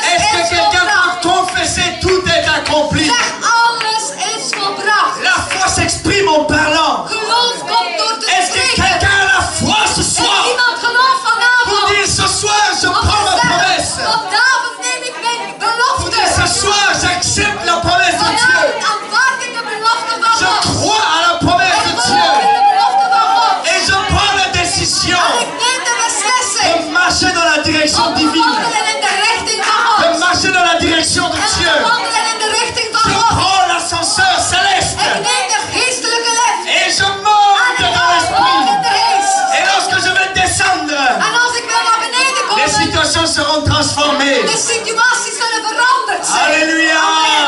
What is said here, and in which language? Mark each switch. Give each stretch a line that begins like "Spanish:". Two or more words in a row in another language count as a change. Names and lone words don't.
French: Est-ce que
Dutch: is
French: quelqu'un
Dutch: volbracht?
French: peut confesser tout est accompli?
Dutch: Zeg, alles is volbracht.
French: La foi s'exprime en parlant.
Dutch: Geloof komt door te
French: Est-ce que
Dutch: spreken.
French: quelqu'un a la foi ce
Dutch: Is
French: soir?
Dutch: iemand geloof
French: Pour
Dutch: vanavond?
French: dire ce soir je
Dutch: Om
French: prends
Dutch: te
French: ma
Dutch: zeggen,
French: promesse.
Dutch: vanavond neem ik mijn
French: Pour dire ce
Dutch: belofte.
French: soir j'accepte la promesse de Dieu.
Dutch: Vanavond aanvaard ik de belofte van
French: Je
Dutch: God.
French: crois à la promesse
Dutch: Ik
French: de
Dutch: geloof in
French: Dieu.
Dutch: de belofte van God.
French: Et je prends la décision
Dutch: En ik neem de beslissing
French: de marcher dans la direction
Dutch: om te
French: divine.
Dutch: wandelen in de richting van
French: De
Dutch: God.
French: marcher dans la direction de
Dutch: En te
French: Dieu.
Dutch: wandelen in de richting
French: Je
Dutch: van God.
French: prends l'ascenseur
Dutch: Ik
French: céleste.
Dutch: neem de geestelijke lift.
French: Et je
Dutch: En
French: monte
Dutch: ik
French: dans
Dutch: ga omhoog
French: l'esprit.
Dutch: in de geest.
French: Et lorsque je vais descendre,
Dutch: En als ik weer naar beneden kom,
French: les situations seront transformées.
Dutch: de situaties zullen veranderd zijn.
French: Alléluia.